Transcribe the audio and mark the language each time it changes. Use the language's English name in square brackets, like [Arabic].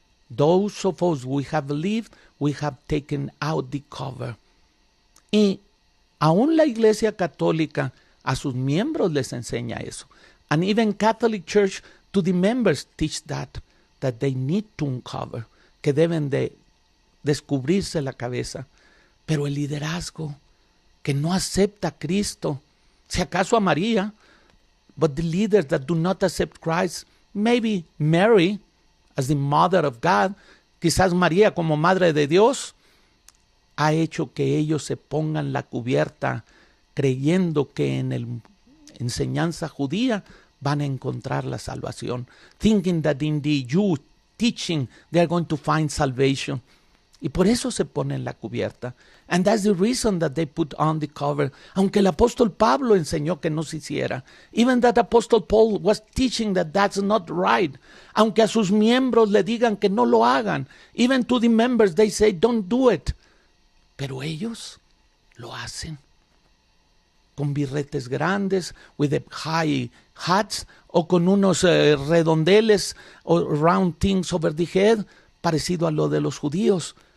[English] Those of us we have believed, we have taken out the cover. [Spanish] Y aún la Iglesia Católica a sus miembros les enseña eso. [English] And even Catholic Church to the members teach that they need to uncover, [Spanish] que deben de descubrirse la cabeza. Pero el liderazgo que no acepta a Cristo, si acaso a María, [English] but the leaders that do not accept Christ, maybe Mary as the mother of God, [Spanish] quizás María como madre de Dios, ha hecho que ellos se pongan la cubierta creyendo que en la enseñanza judía van a encontrar la salvación. [English] Thinking that in the Jewish teaching they are going to find salvation. [Spanish] Y por eso se ponen la cubierta. [English] And that's the reason that they put on the cover. [Spanish] Aunque el apóstol Pablo enseñó que no se hiciera. [English] Even that apostle Paul was teaching that that's not right. [Spanish] Aunque a sus miembros le digan que no lo hagan. [English] Even to the members they say don't do it. [Spanish] Pero ellos lo hacen. Con birretes grandes, [English] with the high hats, [Spanish] o con unos redondeles, o [English] round things over the head, [Spanish] parecido a lo de los judíos.